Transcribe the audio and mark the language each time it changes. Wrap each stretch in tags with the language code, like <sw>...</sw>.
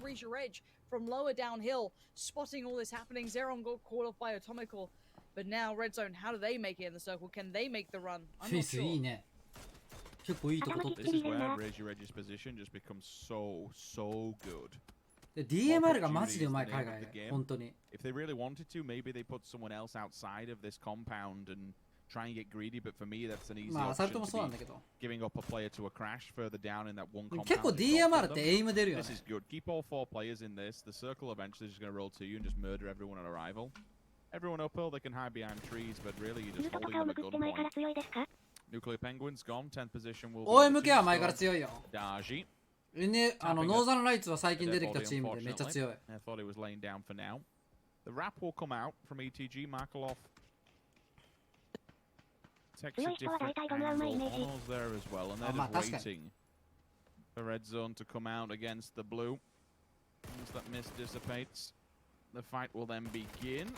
<en>This is Reach Your Edge from lower downhill, spotting all this happening. Zeron got caught off by Atomical, but now red zone. How do they make it in the circle? Can they make the run? I'm not sure. This is where Raise Your Edge's position just becomes so good.</en> <ja>DMR がマジでうまい海外で本当に。</ja> <en>If they really wanted to, maybe they put someone else outside of this compound and try and get greedy, but for me that's an easy option to be giving up a player to a crash further down in that one compound.</en> <ja>結構 DMR ってエイム出るよね。</ja> <en>This is good. Keep all four players in this. The circle eventually is just going to roll to you and just murder everyone on arrival. Everyone uphill, they can hide behind trees, but really you're just holding them at gunpoint. Nuclear Penguins gone. 10th position will be</en> <ja>OMK は前から強いよ。</ja> <en>Daji.</en> <ja>ノーザンライツは最近出てきたチームでめっちゃ強い。</ja> <en>I thought he was laying down for now. The wrap will come out from ETG. Markelov takes a different angle. Honor's there as well, and they're just waiting for Red Zone to come out against the blue. Once that mist dissipates, the fight will then begin.</en>